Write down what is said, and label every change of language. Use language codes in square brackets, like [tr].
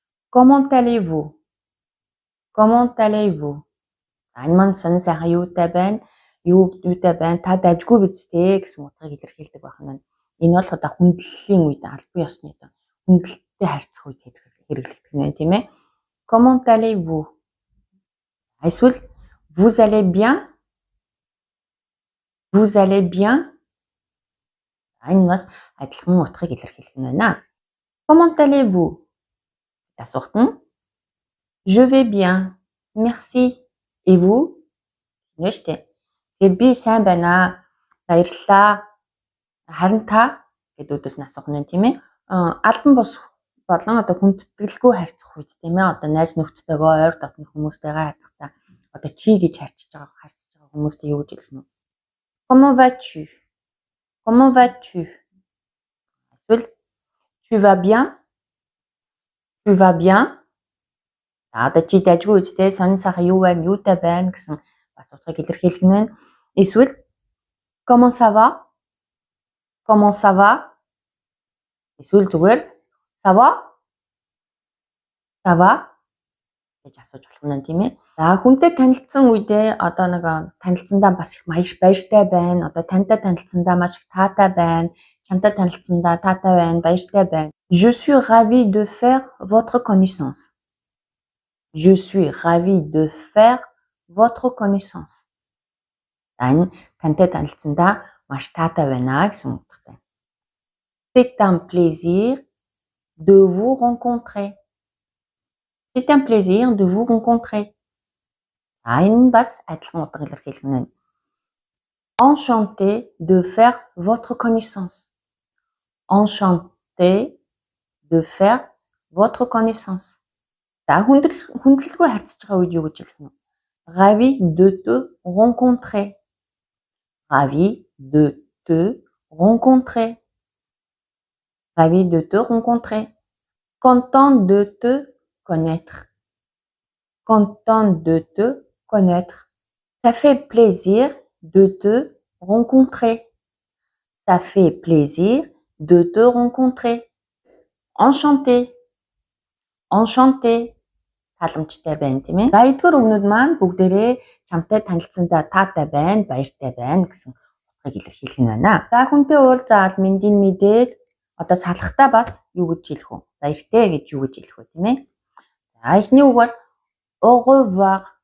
[fr] Comment allez-vous? Comment allez-vous? [mn] Энэ маань сонин сайхан юутай байна? Юутай байна? Та дайггүй биз дээ гэсэн утгыг илэрхийлдэг байх нь байна. Энэ бол хүндлэлийн үед албан ёсны хүндлэлтэй харьцах үед хэрэглэгдэх нь тийм ээ. [fr] Comment allez-vous? [mn] Эсвэл [fr] vous allez bien? Vous allez bien? [mn] Энэ бас адилхан утгыг илэрхийлэх нь байна. [fr] Comment allez-vous? [mn] Асуухт нь [fr] je vais bien. Merci. Et vous? [mn] Нэштэй. Тэгэхээр би сайн байна. Баярлалаа. Харин та гэдэг үгээс нь асуух нь тийм ээ. Албан бус болон хүндэтгэлгүй харьцах үед тийм ээ. Найз нөхдөдтэйгээ ойр дотны хүмүүстэйгээ харьцахдаа чи гэж харьцаж байгаа хүмүүстэй юу гэж хэлэх нь вэ? [fr] Comment vas-tu? Comment vas-tu? [mn] Эсвэл [fr] tu vas bien? Tu vas bien? [mn] Чи дайггүй үстэй сонин сайхан юу байна, юутай байна гэсэн бас утгыг илэрхийлэх нь байна. Эсвэл [fr] comment ça va? Comment ça va? [mn] Эсвэл зүгээр [fr] ça va? Ça va? [mn] гэж асууж болох нь тийм ээ. За хүнтэй танилцсан үедээ танилцсандаа бас их баяртай байна. Тантай танилцсандаа маш их таатай байна. Чамтай танилцсандаа таатай байна, баяртай байна. [fr] Je suis ravie de faire votre connaissance. Je suis ravie de faire votre connaissance. [mn] Энэ тантай танилцсандаа маш таатай байна гэсэн утгатай. [fr] C'est un plaisir de vous rencontrer. C'est un plaisir de vous rencontrer. [mn] Энэ бас адилхан утга илэрхийлэх нь. [fr] Enchanté de faire votre connaissance. Enchanté de faire votre connaissance. [mn] За хүндлэлгүй харьцаж байгаа үед юу гэж хэлэх нь? [fr] Ravi de te rencontrer. Ravi de te rencontrer. Ravi de te rencontrer. Content de te connaître. Content de te connaître. Ça fait plaisir de te rencontrer. Ça fait plaisir de te rencontrer. Enchanté. Enchanté. [mn] халамжтай байна тийм ээ. За эдгээр үгнүүд маань бүгдээрээ чамтай танилцсандаа таатай байна, баяртай байна гэсэн утгыг илэрхийлэх нь байна. За хүнтэй уулзаад мэндийг мэдээд одоо салахтаа бас юу гэж хэлэх вэ? Баяртай гэж юу гэж хэлэх вэ тийм ээ? За эхний үг бол [fr] au revoir.